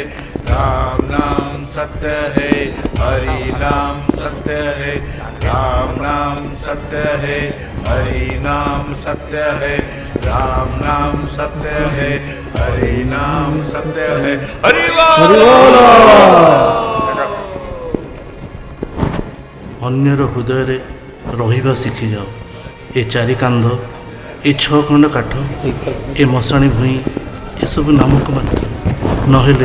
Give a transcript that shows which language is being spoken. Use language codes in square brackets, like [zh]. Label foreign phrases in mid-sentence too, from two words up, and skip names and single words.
[hi] राम नाम सत्य है, हरि नाम सत्य है। राम नाम सत्य है, हरि नाम सत्य है। राम नाम सत्य है, हरि नाम सत्य है। हरि [or] ଅନ୍ୟର ହୃଦୟରେ ରହିବା ଶିଖିଯାଅ। ଏ ଚାରି କାନ୍ଧ, ଏ 6 ଖଣ୍ଡ କାଠ, ଏ ମଶାଣି ଭୂଇଁ, ଏସବୁ ନାମକୁ ମାତ୍ର।